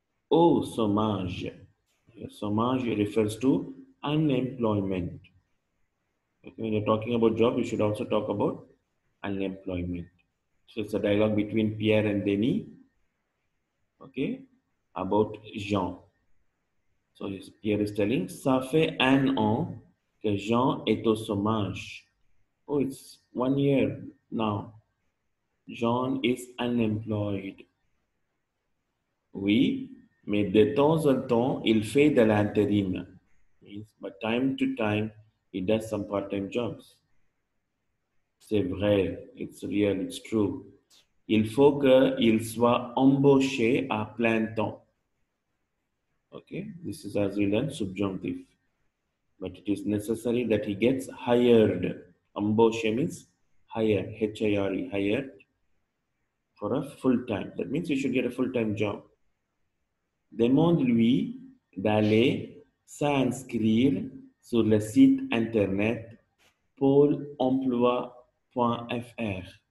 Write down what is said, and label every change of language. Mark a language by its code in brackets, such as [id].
[en] Au chômage. Chômage refers to unemployment. Okay. When you're talking about job, you should also talk about unemployment. So it's a dialogue between Pierre and Denis. Okay. About Jean. So Pierre is telling, [fr] ça fait un an que Jean est au chômage. [en] Oh, it's 1 year now. John is unemployed. [fr] Oui, mais de temps en temps, il fait de l'intérim. [en] Means, but time to time, he does some part-time jobs. [fr] C'est vrai, [en] it's real, it's true. [fr] Il faut qu'il soit embauché à plein temps. [en] Okay, this is as we learn subjunctive. But it is necessary that he gets hired. Embauché means hire, H-I-R-E, hired for a full time. That means you should get a full time job. [fr] Demande-lui d'aller s'inscrire sur le site internet pôle-emploi.fr.